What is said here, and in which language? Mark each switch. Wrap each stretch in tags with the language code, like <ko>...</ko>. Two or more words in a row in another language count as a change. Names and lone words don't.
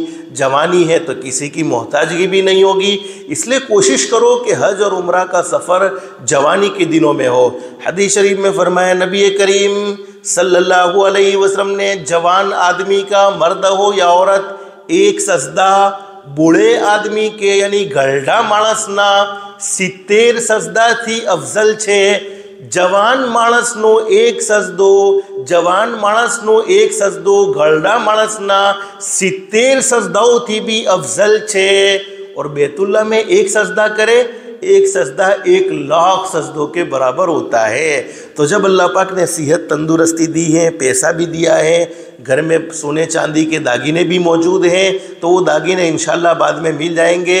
<ur>جوانی ہے تو کسی کی محتاجگی بھی نہیں ہوگی، اس لیے کوشش کرو کہ حج اور عمرہ کا سفر جوانی کے دنوں میں ہو۔ حدیث شریف میں فرمایا نبی کریم صلی اللہ علیہ وسلم نے، جوان آدمی کا مرد ہو یا عورت ایک سجدہ بوڑھے آدمی کے یعنی گھرڈا</ur> <gu>માણસના 70 સજદાથી અફઝલ છે۔ જવાન માણસનો એક સજદો, જવાન માણસનો એક સજદો ઘરડા માણસના 70 સજદાઓથી भी અફઝલ છે۔</gu> <ur>اور بیت اللہ میں ایک سجدہ کرے ایک سجدہ 1,00,000 سجدوں کے برابر ہوتا ہے۔ تو جب اللہ پاک نے صحت تندرستی دی ہے، پیسہ بھی دیا ہے، گھر میں سونے چاندی کے داگینے بھی موجود ہیں، تو وہ داگینے انشاءاللہ بعد میں مل جائیں گے۔</ur>